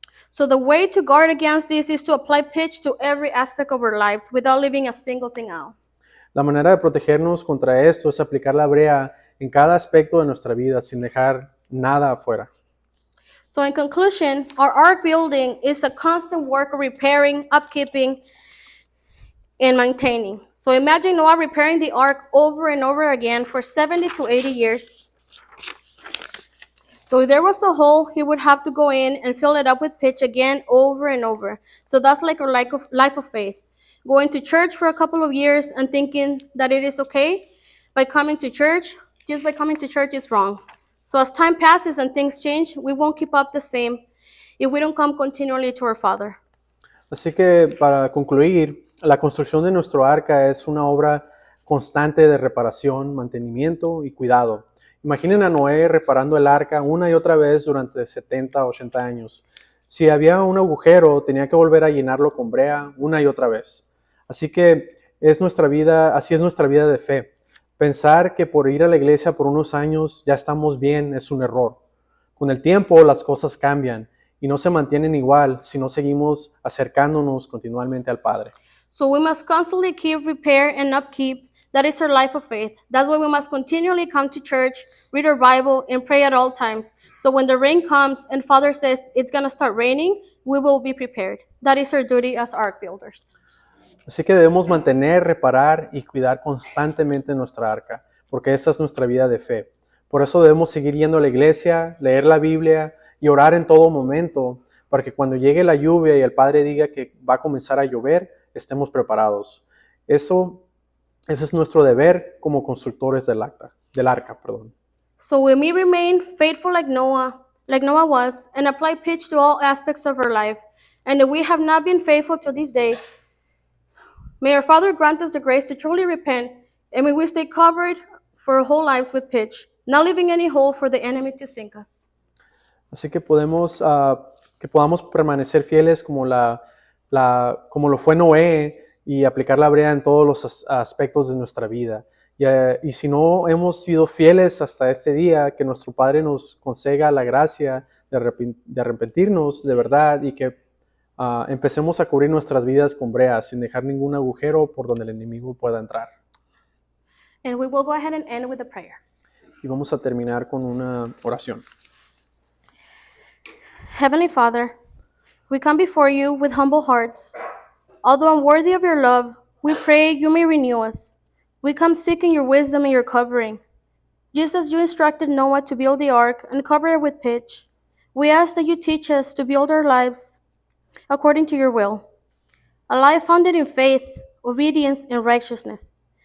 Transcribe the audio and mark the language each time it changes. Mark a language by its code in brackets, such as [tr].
[en] So the way to guard against this is to apply pitch to every aspect of our lives without leaving a single thing out. [es] La manera de protegernos contra esto es aplicar la brea en cada aspecto de nuestra vida sin dejar nada afuera. [en] So in conclusion, our ark building is a constant work of repairing, upkeeping, and maintaining. So imagine Noah repairing the ark over and over again for 70 to 80 years. So if there was a hole, he would have to go in and fill it up with pitch again over and over. So that's like a life of faith. Going to church for a couple of years and thinking that it is okay by coming to church, just by coming to church is wrong. So as time passes and things change, we won't keep up the same if we don't come continually to our Father. [es] Así que para concluir, la construcción de nuestro arca es una obra constante de reparación, mantenimiento y cuidado. Imaginen a Noé reparando el arca una y otra vez durante 70, 80 años. Si había un agujero, tenía que volver a llenarlo con brea una y otra vez. Así que así es nuestra vida de fe. Pensar que por ir a la iglesia por unos años ya estamos bien es un error. Con el tiempo las cosas cambian y no se mantienen igual si no seguimos acercándonos continuamente al Padre. [en] So we must constantly keep repair and upkeep. That is our life of faith. That's why we must continually come to church, read our Bible, and pray at all times. So when the rain comes and Father says it's going to start raining, we will be prepared. That is our duty as ark builders. [es] Así que debemos mantener, reparar y cuidar constantemente nuestra arca, porque esa es nuestra vida de fe. Por eso debemos seguir yendo a la iglesia, leer la Biblia y orar en todo momento, para que cuando llegue la lluvia y el Padre diga que va a comenzar a llover, estemos preparados. Ese es nuestro deber como constructores del arca. [en] So when we remain faithful like Noah was, and apply pitch to all aspects of our life, and if we have not been faithful to this day, may our Father grant us the grace to truly repent, and may we stay covered for our whole lives with pitch, not leaving any hole for the enemy to sink us. [es] Así que podamos permanecer fieles como lo fue Noé y aplicar la brea en todos los aspectos de nuestra vida. Y si no hemos sido fieles hasta este día, que nuestro Padre nos conceda la gracia de arrepentirnos de verdad y que empecemos a cubrir nuestras vidas con brea sin dejar ningún agujero por donde el enemigo pueda entrar. [en] And we will go ahead and end with a prayer. [es] Y vamos a terminar con una oración. [en] Heavenly Father, we come before you with humble hearts. Although unworthy of your love, we pray you may renew us. We come seeking your wisdom and your covering. Just as you instructed Noah to build the ark and cover it with pitch, we ask that you teach us to build our lives according to your will, a life founded in faith, obedience, and righteousness.